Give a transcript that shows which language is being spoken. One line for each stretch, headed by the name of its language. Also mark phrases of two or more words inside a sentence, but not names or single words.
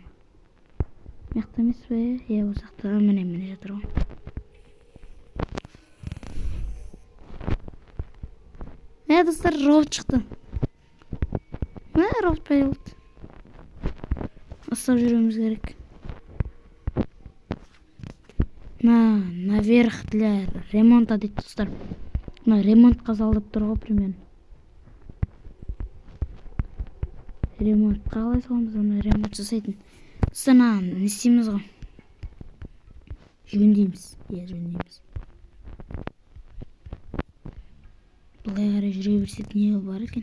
Kazakh: Мияқта емес пе? Осы жақта. Міне жатыр ғой. Достар, робот шықты. Робот пайда болды. Ұстап жүреміз керек.
Russian: Наверх для ремонта
Kazakh: дейді достар. Ремонтқа салдып тұр ғой примерно. Ремонтқа қалай саламыз, оны ремонт жасайтын. Достар, не істейміз ғой? Жөндейміз. Жөндейміз. Бұлай қарай жүре берсек не бар екен?